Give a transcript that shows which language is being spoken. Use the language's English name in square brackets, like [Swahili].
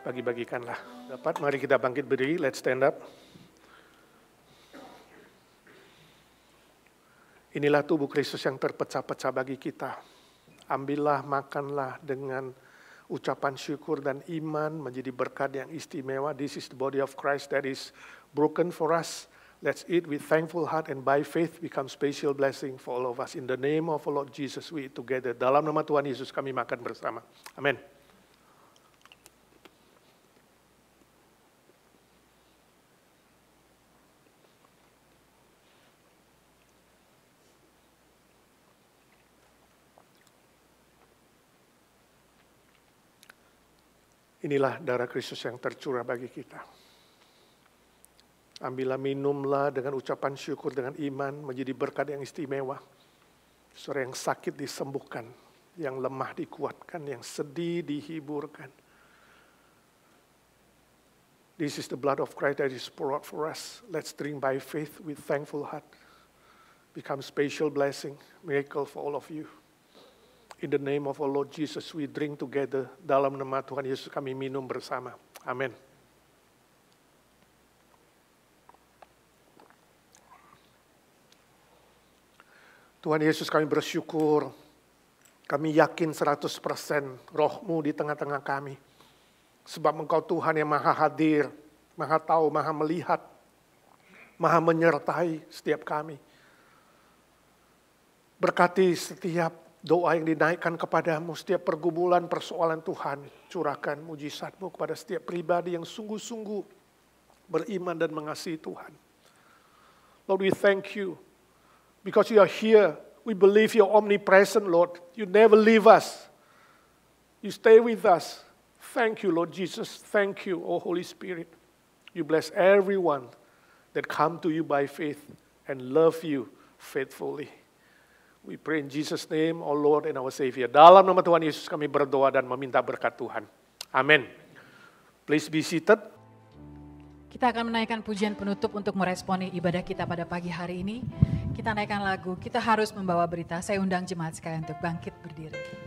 [Indonesian] Bagi-bagikanlah. Dapat, mari kita bangkit berdiri. [English] Let's stand up. [Indonesian] Inilah tubuh Kristus yang terpecah-pecah bagi kita. Ambillah, makanlah dengan ucapan syukur dan iman menjadi berkat yang istimewa. [English] This is the body of Christ that is broken for us. Let's eat with thankful heart and by faith become special blessing for all of us. In the name of our Lord Jesus we eat together. [Indonesian] Dalam nama Tuhan Yesus kami makan bersama. Amin. Inilah darah Kristus yang tercurah bagi kita. Ambillah, minumlah dengan ucapan syukur, dengan iman, menjadi berkat yang istimewa. Saudara yang sakit disembuhkan, yang lemah dikuatkan, yang sedih dihiburkan. [English] This is the blood of Christ that is poured out for us. Let's drink by faith with thankful heart. Become special blessing, miracle for all of you. In the name of our Lord Jesus, we drink together. [Indonesian] Dalam nama Tuhan Yesus kami minum bersama. Amin. Tuhan Yesus kami bersyukur, kami yakin 100% roh-Mu di tengah-tengah kami. Sebab Engkau Tuhan yang maha hadir, maha tahu, maha melihat, maha menyertai setiap kami. Berkati setiap doa yang dinaikkan kepadamu, setiap pergumulan persoalan Tuhan, curahkan mujizat-Mu kepada setiap pribadi yang sungguh-sungguh beriman dan mengasihi Tuhan. [English] Lord, we thank you. Because you are here, we believe you're omnipresent, Lord. You never leave us. You stay with us. Thank you, Lord Jesus. Thank you, O Holy Spirit. You bless everyone that come to you by faith and love you faithfully. We pray in Jesus' name, our Lord and our Savior. [Indonesian] Dalam nama Tuhan Yesus kami berdoa dan meminta berkat Tuhan. [English] Amin. Please be seated. [Indonesian] Kita akan menaikkan pujian penutup untuk meresponi ibadah kita pada pagi hari ini. Kita naikkan lagu, kita harus membawa berita. Saya undang jemaat sekalian untuk bangkit berdiri.